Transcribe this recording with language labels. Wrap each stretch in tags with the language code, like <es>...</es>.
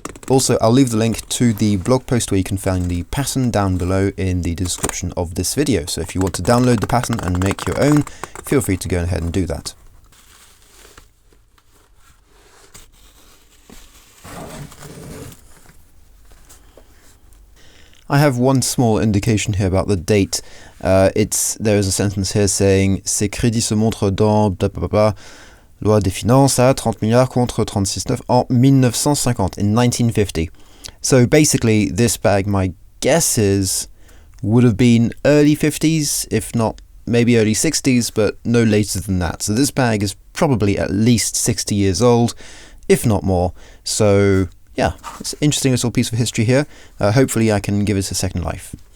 <en>Also, I'll leave the link to the blog post where you can find the pattern down below in the description of this video, so if you want to download the pattern and make your own, feel free to go ahead and do that. I have one small indication here about the date. There is a sentence here saying</en> <fr>ces crédits se montrent dans loi des finances à 30 milliards contre 36,9 en 1950,</fr> <en>in 1950. So basically this bag, my guess is, would have been early 50s, if not maybe early 60s, but no later than that. So this bag is probably at least 60 years old, if not more. So yeah, it's an interesting little piece of history here. Hopefully I can give it a second life.</en>